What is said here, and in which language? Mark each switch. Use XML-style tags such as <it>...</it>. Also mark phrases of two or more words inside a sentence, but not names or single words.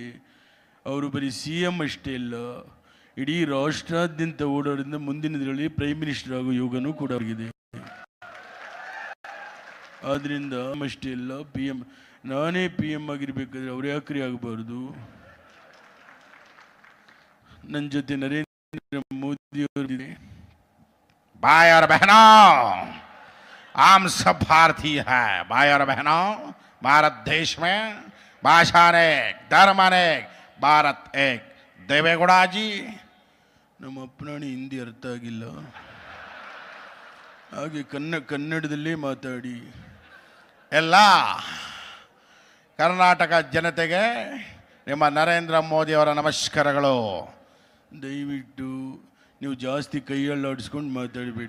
<kn>ಅವರು ಬರೀ CM ಅಷ್ಟೇ ಅಲ್ಲ, ಇಡೀ ರಾಷ್ಟ್ರಾದ್ಯಂತ ಓಡಾಡಿದ ಮುಂದಿನ ದಿನಗಳಲ್ಲಿ</kn> <en>prime minister</en> <kn>ಆಗೋ ಯೋಗನೂ ಕೂಡ ಆಗಿದೆ. ಆದ್ದರಿಂದ ಅಷ್ಟೇ ಅಲ್ಲ, PM ನಾನೇ PM ಆಗಿರ್ಬೇಕಾದ್ರೆ ಅವ್ರು ಯಾಕ್ರಿ ಆಗಬಾರ್ದು? ನನ್ನ ಜೊತೆ ನರೇಂದ್ರ ಮೋದಿ ಅವರಿದೆ.</kn> <hi>भाई और बहनों, हम सब भारतीय है। भाई और बहनों, भारत देश में भाषा अनेक, धर्म अनेक, भारत एक। देवेगौड़ा जी,</hi> <kn>ನಮ್ಮ ಅಪ್ಪನಾಣಿ ಹಿಂದಿ ಅರ್ಥ ಆಗಿಲ್ಲ, ಹಾಗೆ ಕನ್ನಡದಲ್ಲೇ ಮಾತಾಡಿ. ಎಲ್ಲ ಕರ್ನಾಟಕ ಜನತೆಗೆ ನಿಮ್ಮ ನರೇಂದ್ರ ಮೋದಿ ಅವರ ನಮಸ್ಕಾರಗಳು. ದಯವಿಟ್ಟು ನೀವು ಜಾಸ್ತಿ ಕೈಯಲ್ಲಾಡಿಸ್ಕೊಂಡು ಮಾತಾಡಬೇಡಿ.</kn>